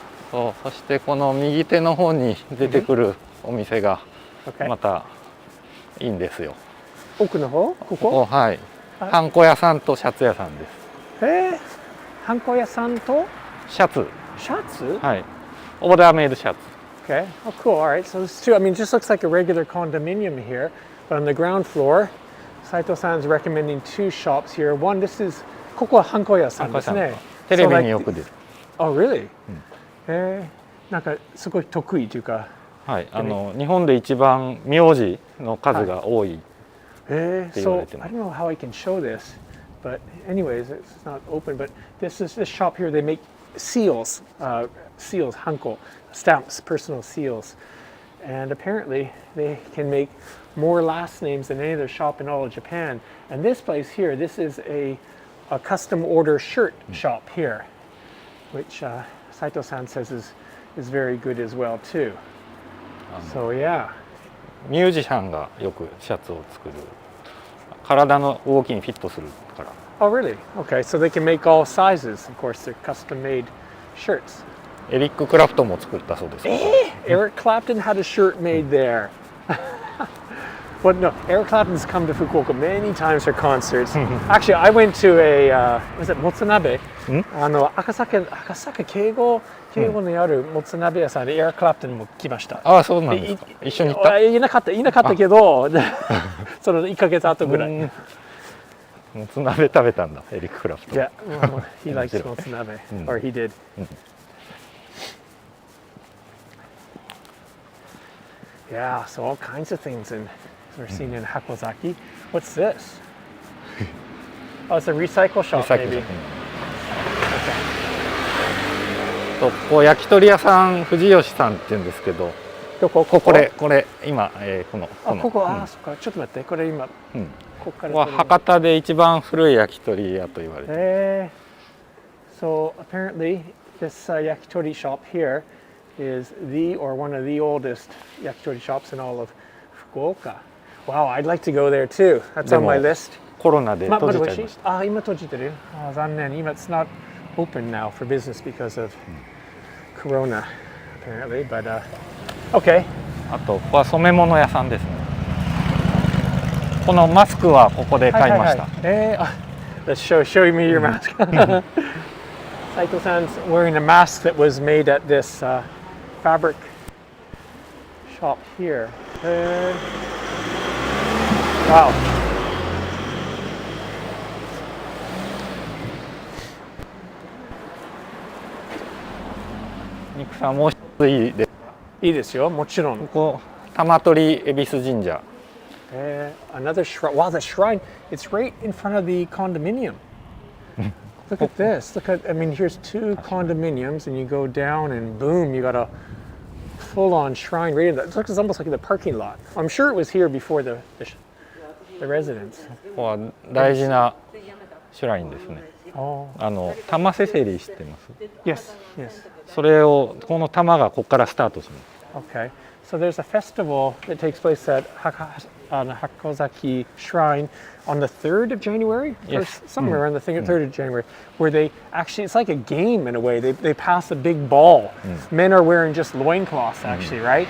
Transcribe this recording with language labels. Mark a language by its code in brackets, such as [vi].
[ja] そしてこの右手の方に出てくるお店がまたいいんですよ。奥の方？ここ？はい。ハンコ屋さんとシャツ屋さんです。ハンコ屋さんとシャツ。シャツ？はい。オーダーメイドシャツ。 [en] Okay. Oh, cool. All right. So there's two. I mean, it just looks like a regular condominium here, but on the ground floor, Saito-san's recommending two shops here. One, this is [ja] ここはハンコ屋さんですね。テレビによく出る。 [en] Oh, really? [ja] なんかすごい得意というか。はい。日本で一番名字の数が多い。 [en] So I don't know how I can show this, but anyways, it's not open. But this shop here. They make seals, hanko, stamps, personal seals, and apparently they can make more last names than any other shop in all of Japan. And this place here, this is a custom order shirt shop here, which Saito-san says is very good as well too. So yeah. [ja] ミュージシャンがよくシャツを作る。体の動きにフィットするから。 [en] Oh, really? Okay, so they can make all sizes. Of course, they're custom-made shirts. [ja] エリック・クラプトンも作ったそうです。 [en] Eric Clapton had a shirt made there. Well, no, Eric Clapton's come to Fukuoka many times for concerts. Actually, I went to was it Motsunabe? [ja] 赤坂敬語にあるもつ鍋屋さんでエアクラプトンも来ました。ああ、そうなんですか。一緒に行った？いなかったけど、その1ヶ月後ぐらい。もつ鍋食べたんだ、エリック・クラプトン。 [en] Yeah, he likes もつ鍋, or he did. Yeah, so all kinds of things we're seeing in Hakozaki. What's this? Oh, it's a recycle shop, maybe. [ja] ここ焼き鳥屋さん、藤吉さんって言うんですけど、これ今このここそっか、ちょっと待って、これ今ここからは博多で一番古い焼き鳥屋と言われている。 [en] So apparently this yakitori shop here is one of the oldest yakitori shops in all of Fukuoka. Wow, I'd like to go there too. That's on my list. [ja] コロナで閉じちゃいました。今閉じてる。残念。今 [en] it's not open now for business because of Corona, apparently. But okay. [ja] あとここは染め物屋さんですね。このマスクはここで買いました。 [en] Let's show me your mask. Saito-san's wearing a mask that was made at this fabric shop here. Wow. [ja] 肉さんもう一ついいです。いいですよ、もちろん。ここ玉取恵比寿神社。 [en] Another shrine. Wow, the shrine. It's right in front of the condominium. Look at this. I mean, here's two condominiums, and you go down, and boom, you got a full-on shrine right in that. It looks almost like in the parking lot. I'm sure it was here before the residence. [ja] ここは大事なシュラインですね。玉せせり知ってます？ [en] Yes, yes. [ja] それをこの玉がここからスタートします。 [en] Okay. So there's a festival that takes place at Hakozaki Shrine on the 3rd of January? Yes. Or somewhere around the 3rd of January, where they actually, it's like a game in a way. They pass a big ball. Men are wearing just loincloths, actually, right?